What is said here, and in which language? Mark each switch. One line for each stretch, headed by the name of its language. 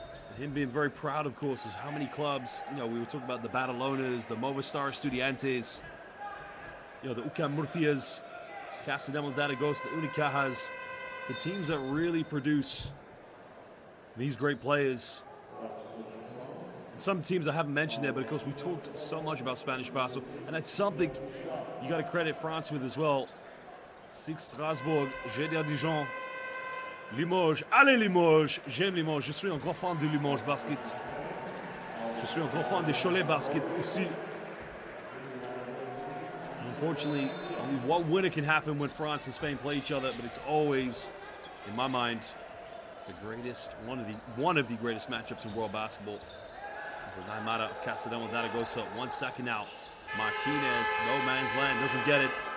English: And him being very proud, of course, is how many clubs, you know, we were talking about the Badalonas, the Movistar Estudiantes, you know, the UCAM Murcias, Castelldemons Zaragoza, the Unicajas, the teams that really produce these great players. Some teams I haven't mentioned there, but of course we talked so much about Spanish basketball, and that's something you got to credit France with as well.
French: Six Strasbourg, GDR Dijon, Limoges, allez Limoges, j'aime Limoges, je suis un grand fan de Limoges basket. Je suis un grand fan de Cholet basket aussi.
English: Unfortunately, only one winner can happen when France and Spain play each other, but it's always, in my mind, the greatest, one of the greatest matchups in world basketball. There's a Mata of Castelldemons Zaragoza, 1 second out. Martinez, no man's land, doesn't get it.